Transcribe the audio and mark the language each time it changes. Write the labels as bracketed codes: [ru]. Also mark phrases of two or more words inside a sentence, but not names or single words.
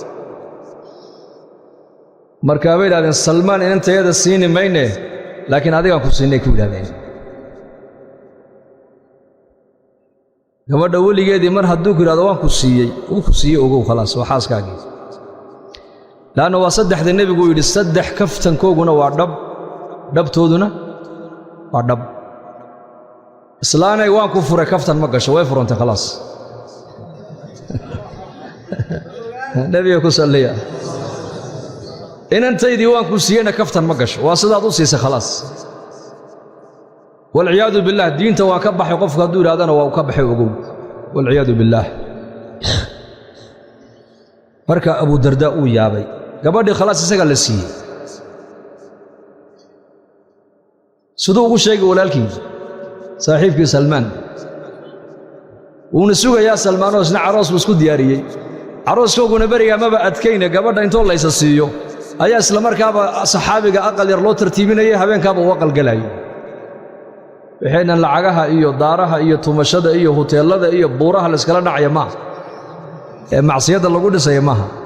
[so] marka way yiraahdeen Salman inanteeda siin mayne laakiin adiga ku siinay ku yiraahdeen gabadha waligeedii mar hadduu ku yiraahdo waan ku siiyay ogow khalaas waxaaskaagii laana waa saddexda nabigu yiri saddex kaftankooguna waa dhabtooduna waa dhab islaanay waan ku furay kaftan ma gasho way furantay khalaas nabiga ku salliya inantaydii waan ku siiyayna kaftan ma gasho waa sidaad u siisay khalaas [ar] والعياذ بالله [so] دينته waa ka baxay qofka hadduu yirahdana waa ka baxay ogow [ar] والعياذ بالله [so] marka Abu Darda uu yaabay gabadhii khalaas isaga la siiyay sidoo ugu sheegay walaalkii saaxiibkii Salman uuna sugayaa Salman oo isna aroos isku diyaariyay arooskooguna bariga maba adkayna gabadha intoo la siiyo ayaa isla markaaba saxaabiga aqal yar loo tartiibinayay habeenkaaba uu aqal galay waxayna lacagaha iyo daaraha iyo tumashada iyo hoteelada iyo buuraha la iskala dhacay ma ee macsiyada lagu dhisay maaha